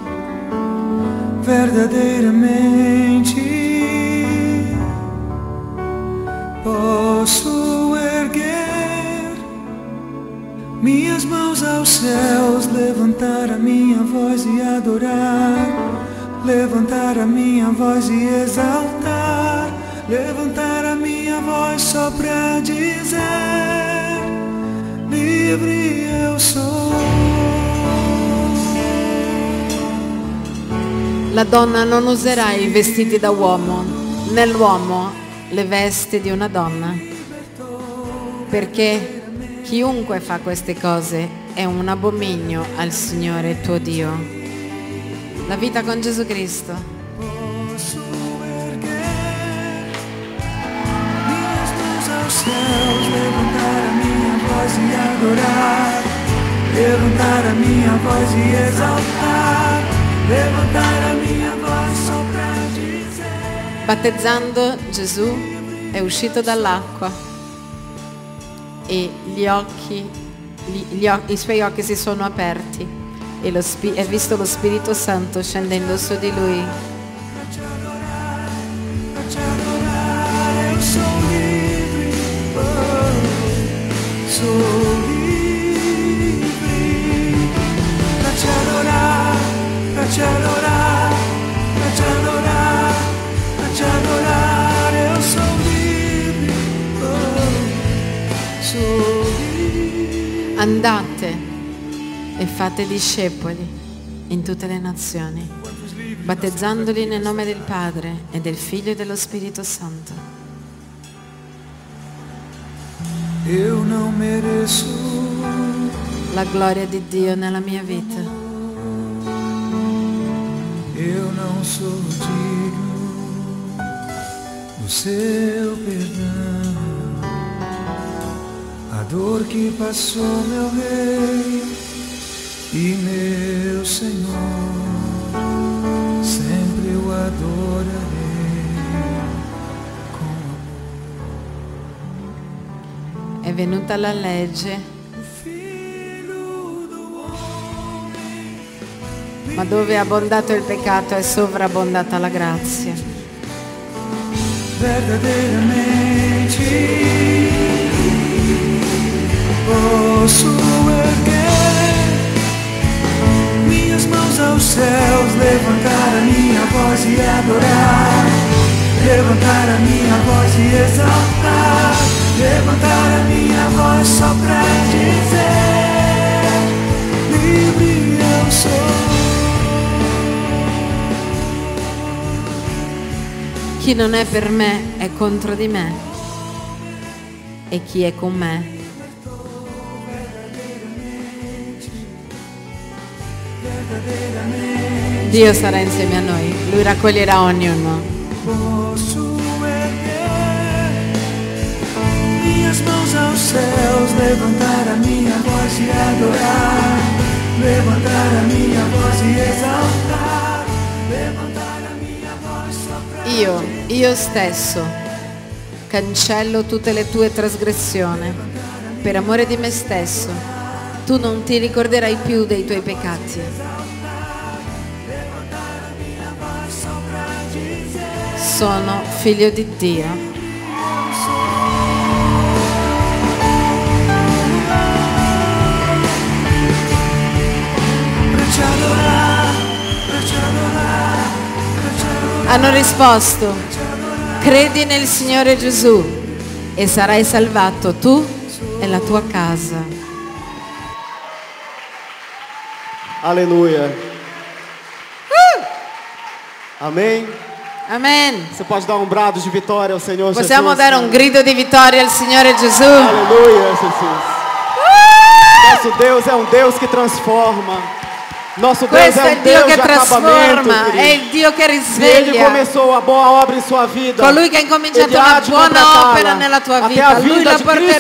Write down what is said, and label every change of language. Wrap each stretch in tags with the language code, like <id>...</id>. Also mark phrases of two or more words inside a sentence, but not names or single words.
<pt>Verdadeiramente posso erguer minhas mãos aos céus, levantar a minha voz e adorar, levantar a minha voz e exaltar, levantar a minha voz só pra dizer: livre eu sou.</pt> <it>La donna non userà i vestiti da uomo, né l'uomo le vesti di una donna, perché chiunque fa queste cose è un abominio al Signore tuo Dio. La vita con Gesù Cristo.</it> <pt>Posso erguer minhas mãos aos céus, levantar a minha voz e adorar, levantar a minha voz e exaltar, levantar a minha voz só pra dizer.</pt> <it>Battezzando Gesù è uscito dall'acqua e i suoi occhi si sono aperti e ha visto lo Spirito Santo scendendo su di lui.</it> <pt>Eu sou livre, sou livre pra te adorar, pra te adorar, pra te adorar, pra te adorar. Eu sou livre, sou livre.</pt> <it>Andate e fate discepoli in tutte le nazioni, battezzandoli nel nome del Padre e del Figlio e dello Spirito Santo.</it> <pt>Eu não mereço</pt> <it>La gloria di Dio nella mia vita.</it> <pt>Eu não sou digno do seu perdão. A dor que passou meu Rei e meu Senhor, sempre eu adorarei com amor.</pt> <it>È venuta la legge,</it> <pt>O Filho do Homem</pt> <it>ma dove è abbondato il peccato è sovrabbondata la grazia.</it> <pt>verdadeiramente posso erguer minhas mãos aos céus, levantar a minha voz e adorar, levantar a minha voz e exaltar, levantar a minha voz só pra dizer: livre eu sou.</pt> <it>Chi non è per me è contro di me e chi è con me. Dio sarà insieme a noi, Lui raccoglierà ognuno. Posso erguer minhas mãos aos céus, levantar a minha voz e adorar, levantar a minha voz e exaltar, levantar a minha voz só pra Io stesso cancello tutte le tue trasgressioni per amore di me stesso. Tu non ti ricorderai più dei tuoi peccati. Sono figlio di Dio. Hanno risposto: credi nel Signore Gesù e sarai salvato tu e la tua casa.</it> <pt>Aleluia. Amém?</pt> <it>Amen.</it> <pt>Você pode dar um brado de vitória ao Senhor</pt> <it>Possiamo</it> <pt>Jesus?</pt> <it>dare un grido di vittoria al Signore Gesù.</it> <pt>Aleluia, Jesus. Nosso Deus é um Deus que transforma. Nosso Deus</pt> <it>Questo</it> <pt>é</pt> <it>è il</it> <pt>um</pt> <it>Dio</it> <pt>Deus</pt> <it>che</it> <pt>de acabamento,</pt> <it>trasforma, è</it> <pt>querido.</pt> <it>il Dio che</it> <pt>Se Ele</pt> <it>risveglia.</it> <pt>começou a boa obra em sua vida,</pt> <it>Colui che ha incominciato</it> <pt>Ele há</pt> <it>una</it> <pt>de</pt> <it>buona</it> <pt>completá-la</pt> <it>opera nella tua</it> <pt>até</pt> <it>vita,</it> <pt>a</pt> <it>Lui</it> <pt>vinda</pt> <it>la</it> <pt>de</pt> <it>porterà a</it>